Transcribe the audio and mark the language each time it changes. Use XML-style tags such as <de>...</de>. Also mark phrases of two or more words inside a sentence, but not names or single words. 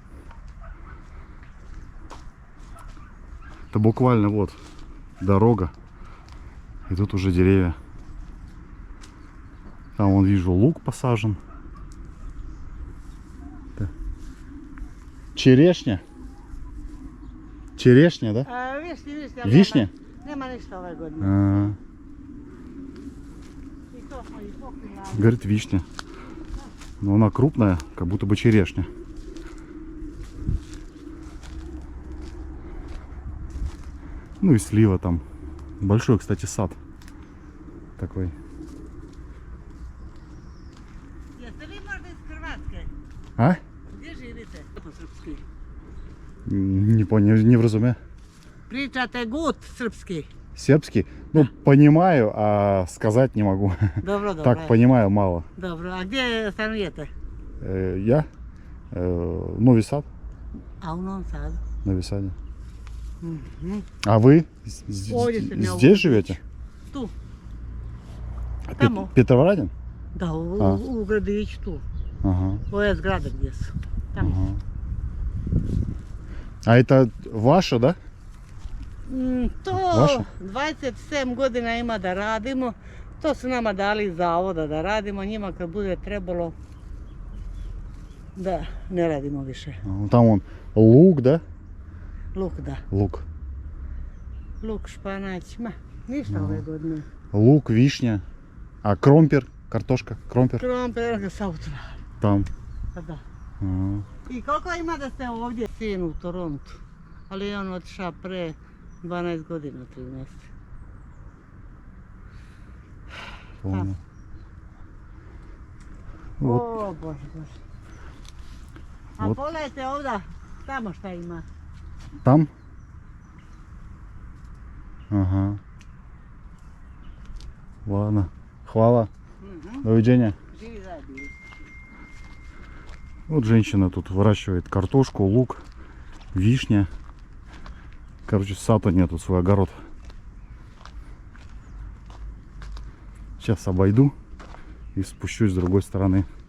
<ru>Это буквально вот дорога. И тут уже деревья. Там вон вижу лук посажен. Да. Черешня. Черешня, да?</ru> <sr>A, višnje.</sr> <ru>Вишня?</ru> <sr>Nema ništa ove godine.</sr> <ru>А,</ru> <sr>I to smo i pokrila.</sr> <ru>говорит, вишня. Но она крупная, как будто бы черешня. Ну и слива там. Большой, кстати, сад. Такой.</ru> <sr>Jeste li možda iz Hrvatske?</sr> <ru>А?</ru> <sr>Gdje živite? Po srpski.</sr> <ru>Не понял, не вразуме.</ru> <sr>Pričate gut srpski.</sr> <ru>Сербский? Ну, понимаю, а сказать не могу.</ru> <sr>Dobro, dobro.</sr> <ru>Так, понимаю мало.</ru> <sr>Dobro, a gdje stanujete?</sr> <ru>Я? Новый Сад.</ru> <sr>A u Novom Sadu.</sr> <ru>Новый Саде. Mhm. А вы</ru> <sr>Ovdje sam ja u</sr> <ru>здесь</ru> <sr>Ugradiću.</sr> <ru>живете?</ru> <sr>Tu,</sr> <ru>А</ru> <sr>Tamo.</sr> <ru>Петроворадин?</ru> <sr>da, A. u gradiću tu.</sr> <ru>Ага.</ru> <sr>Ove zgrade gdje su. Tamo.</sr> <ru>Ага. А это ваше, да?</ru> <sr>To Vaše? 27 godina ima da radimo. To su nama dali iz zavoda da radimo. Njima kad bude trebalo da ne radimo više.</sr> <ru>Там он лук, да?</ru> <sr>Luk da.</sr> <ru>Лук.</ru> <sr>Luk, španać, ma ništa ove godine.</sr> <ru>Лук, вишня. А кромпер, картошка, кромпер</ru> <sr>Krompir sa utra.</sr> <ru>там.</ru> <sr>Pa da.</sr> <ru>Ага.</ru> <sr>I koliko ima da ste ovdje? Sin u Torontu. Ali on otišao pre 12 godina, 13.</sr> <ru>Понял. Вот.</ru> <sr>O Bože, Bože. A</sr> <ru>Вот.</ru> <sr>pogledajte ovdje, tamo šta ima.</sr> <ru>Там? Ага.</ru> <sr>Ладно. Хвала. Доведения. Živi zajedno.</sr> <ru>Вот женщина тут выращивает картошку, лук, вишня. Короче, сад у нее тут свой огород. Сейчас обойду и спущусь с другой стороны.</ru>